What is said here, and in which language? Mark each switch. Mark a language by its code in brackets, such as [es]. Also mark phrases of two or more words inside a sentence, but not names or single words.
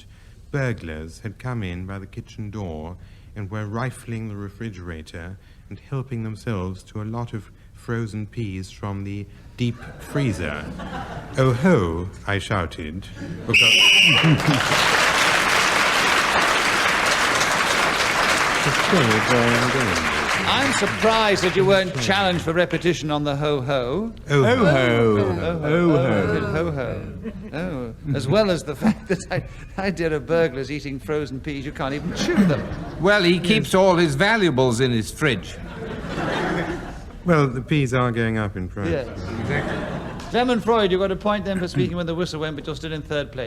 [en] Burglars had come in by the kitchen door and were rifling the refrigerator and helping themselves to a lot of frozen peas from the deep freezer. "Oh ho," I shouted. I'm surprised that you weren't challenged for repetition on the ho-ho. Oh ho. Ho-ho. Oh, as well as the fact that I did a burglar's eating frozen peas. You can't even chew them. Well, he keeps all his valuables in his fridge. Well, the peas are going up in price. Yes, exactly. Clement Freud, you got a point then for speaking when the whistle went, but you're still in third place.